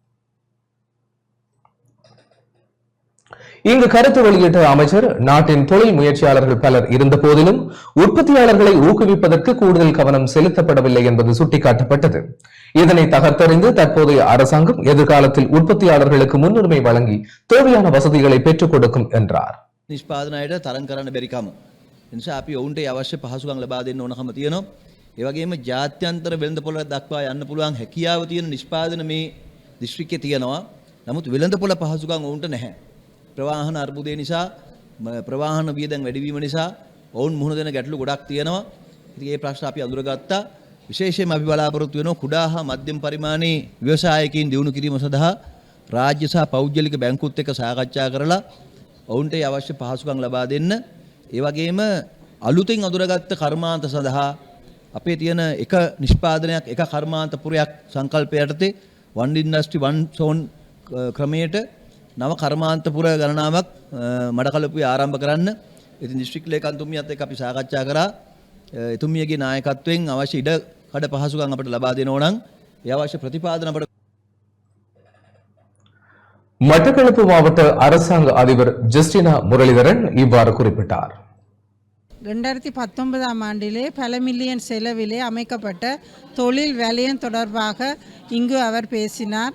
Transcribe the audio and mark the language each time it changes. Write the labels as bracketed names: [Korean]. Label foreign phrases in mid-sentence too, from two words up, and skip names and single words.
[Tamil] இங்கு கருத்து வெளியிட்ட அமைச்சர், நாட்டின் தொழில் முயற்சியாளர்கள் பலர் இருந்த போதிலும் உற்பத்தியாளர்களை ஊக்குவிப்பதற்கு கூடுதல் கவனம் செலுத்தப்படவில்லை என்பது சுட்டிக்காட்டப்பட்டது. இதனை தகர்த்தறிந்து தற்போதைய அரசாங்கம் எதிர்காலத்தில் உற்பத்தியாளர்களுக்கு முன்னுரிமை வழங்கி தேவையான வசதிகளை பெற்றுக் கொடுக்கும் என்றார். [Sinhala] නිෂ්පාදනයට තරම් කරන්න බැරිකම නිසා අපි ඔවුන්ට අවශ්‍ය පහසුකම් ලබා දෙන්න ඕනකම තියෙනවා. ඒ වගේම ජාත්‍යන්තර වෙළඳපොළ දක්වා යන්න පුළුවන් හැකියාව තියෙන නිෂ්පාදන මේ දිස්ත්‍රික්කයේ තියෙනවා. නමුත් වෙළඳපොළ පහසුකම් ඔවුන්ට නැහැ. ප්‍රවාහන අර්බුදය නිසා, ප්‍රවාහන වියදම් වැඩිවීම නිසා ඔවුන් මුහුණ දෙන ගැටලු ගොඩක් තියෙනවා. ඉතින් මේ ප්‍රශ්න අපි අඳුරගත්තා. විශේෂයෙන්ම අපි බලාපොරොත්තු වෙනවා කුඩා හා මධ්‍යම පරිමාණයේ ව්‍යවසායකයන් දියුණු කිරීම සඳහා රාජ්‍ය සහ පෞද්ගලික බැංකුත් එක්ක සාකච්ඡා කරලා ඔවුන්ට අවශ්‍ය පහසුකම් ලබා දෙන්න. ඒ වගේම අලුතින් අඳුරගත්ත කර්මාන්ත සඳහා අපේ තියෙන එක නිෂ්පාදනයක් එක කර්මාන්තපුරයක් සංකල්ප යටතේ [English] one industry one zone [Sinhala] ක්‍රමයට නව කර්මාන්තපුර ගණනාවක් මඩකලපුවේ ආරම්භ කරන්න. ඉතින් දිස්ත්‍රික් ලේකම්තුමියත් එක්ක අපි සාකච්ඡා කරා. එතුමියගේ නායකත්වයෙන් අවශ්‍ය ඉඩ කඩ පහසුකම් අපිට ලබා දෙනවා නම් ඒ අවශ්‍ය ප්‍රතිපාදන අපිට. [Tamil] மட்டக்களப்பு மாவட்ட அரசாங்க அதிபர் ஜஸ்டினா முரளிதரன் இவ்வாறு குறிப்பிட்டார். 2019ஆம் ஆண்டிலே பல மில்லியன் செலவிலே அமைக்கப்பட்ட தொழில் வலயம் தொடர்பாக இங்கு அவர் பேசினார்.